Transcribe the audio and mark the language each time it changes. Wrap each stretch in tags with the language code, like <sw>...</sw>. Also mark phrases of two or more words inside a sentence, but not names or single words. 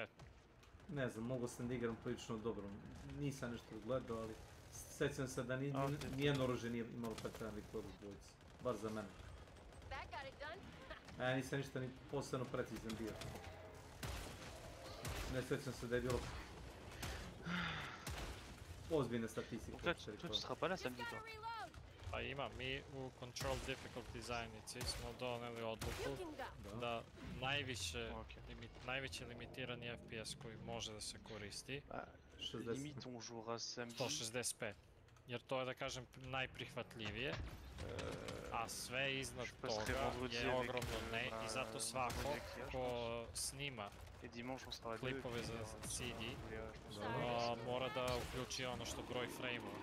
<sr>Ne znam, mogu sam da igram prilično dobro. Nisam nešto gledao, ali sjećam se da nijedno oružje nije imalo pretjeran record u dvojici. Bar za mene. Ja nisam ništa ni posebno precizan bio. Ne sjećam se da je bilo ozbiljne statistike.</sr> <fr>Tu sera pas là samedi toi.</fr> <sr>Pa ima, mi u Control Difficulty zajednici smo doneli odluku da najveći limitirani FPS koji može da se koristi 165. Jer to je, da kažem, najprihvatljivije, a sve iznad toga je ogromno ne i zato svako ko snima klipove za CD mora da uključi ono što broj frame-ova.</sr>